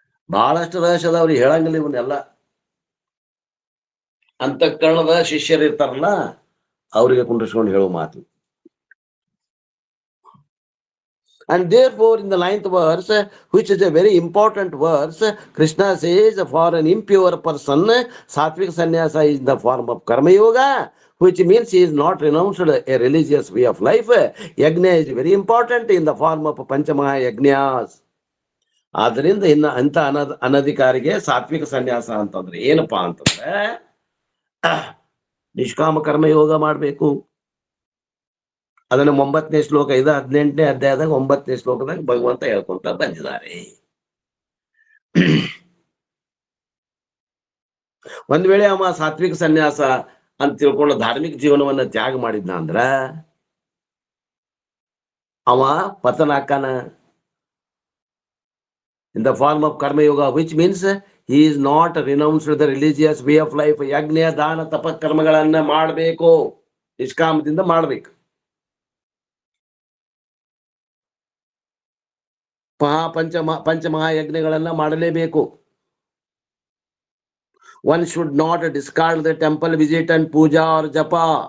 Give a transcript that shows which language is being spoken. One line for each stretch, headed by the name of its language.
Kannada: ಬಹಳಷ್ಟು ರಹಸ್ಯ ಅದಾವ್ರಿ, ಹೇಳಂಗಿಲ್ಲ ಇವನ್ನೆಲ್ಲ. ಅಂತಃಕರಣದ ಶಿಷ್ಯರು ಇರ್ತಾರಲ್ಲ ಅವರಿಗೆ ಕುಂಡ್ರಿಸ್ಕೊಂಡು ಹೇಳೋ ಮಾತು.
English: And therefore, in the 9th verse, which is a very important verse, Krishna says, for an impure person, sattvic sannyasa is the form of karma yoga, which means he is not renounced a religious way of life. Yajna is very important in the form of Panchamaha Yajnas.
Kannada: ಆದ್ರಿಂದ ಅಂತ ಅನಧಿಕಾರಿಗೆ ಸಾತ್ವಿಕ ಸನ್ಯಾಸ ಅಂತಂದ್ರೆ ಏನಪ್ಪಾ ಅಂತಂದ್ರೆ, ನಿಷ್ಕಾಮ ಕರ್ಮ ಯೋಗ ಮಾಡ್ಬೇಕು. ಅದನ್ನ 9ನೇ ಶ್ಲೋಕ, 18ನೇ ಅಧ್ಯಾಯದಾಗ 9ನೇ ಶ್ಲೋಕದಾಗ ಭಗವಂತ ಹೇಳ್ಕೊಂತ ಬಂದಿದ್ದಾರೆ. ಒಂದ್ ವೇಳೆ ಅವ ಸಾತ್ವಿಕ ಸನ್ಯಾಸ ಅಂತ ತಿಳ್ಕೊಂಡು ಧಾರ್ಮಿಕ ಜೀವನವನ್ನ ತ್ಯಾಗ ಮಾಡಿದ್ನ ಅಂದ್ರ ಅವ ಪತನ ಆಕಾನ
English: in the form of karma yoga, which means he is not renounced the religious way of life.
Kannada: ಯಜ್ಞ ದಾನ ತಪ ಕರ್ಮಗಳನ್ನ ಮಾಡಬೇಕು, ನಿಷ್ಕಾಮದಿಂದ ಮಾಡ್ಬೇಕು. ಪಂಚಮಹಾಯಜ್ಞಗಳನ್ನ ಮಾಡಲೇಬೇಕು.
English: One should not discard the temple visit and puja or japa.